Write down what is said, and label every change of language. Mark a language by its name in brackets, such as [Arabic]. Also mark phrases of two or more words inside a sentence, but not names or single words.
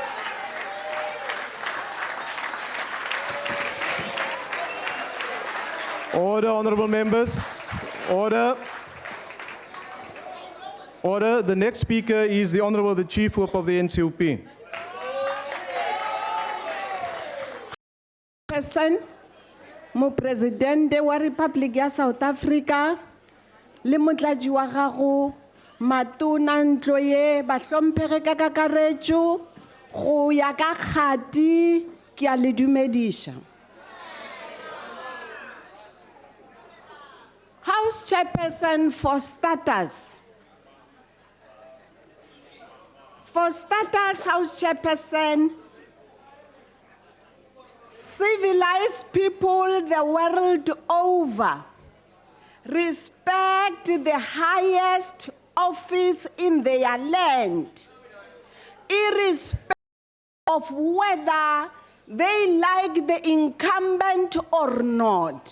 [English] Order, honorable members. Order. Order. The next speaker is the Honorable the Chief Whip of the NCOP. Person, [Northern Sotho] mo presidente wa Republic ya South Africa, le motlatsi wa gago, matona ntlo ye, bahlompege ka kakaretso, go ya ka kgati, ke a le dumediša. [English] Ha o House Chairperson, for starters, House Chairperson, civilized people the world over respect the highest office in their land, irrespective of whether they like the incumbent or not.